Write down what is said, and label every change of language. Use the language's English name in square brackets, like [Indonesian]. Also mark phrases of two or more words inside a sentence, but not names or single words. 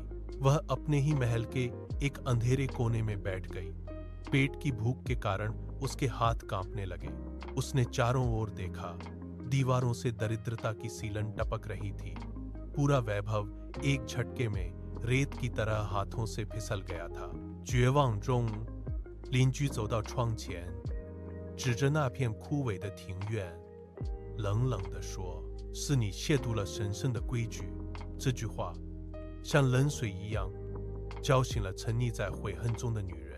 [Hindi] वह अपने ही महल के एक अंधेरे कोने में बैठ गई। पेट की भूख के कारण उसके हाथ कांपने लगे। उसने चारों ओर देखा। दीवारों से दरिद्रता की सीलन टपक रही थी। पूरा वैभव एक झटके में रेत की तरह हाथों से फिसल गया था। [Chinese] 绝望中，邻居走到窗前，指着那片枯萎的庭院，冷冷地说：“是你亵渎了神圣的规矩。” 这句话像冷水一样浇醒了沉溺在悔恨中的女人。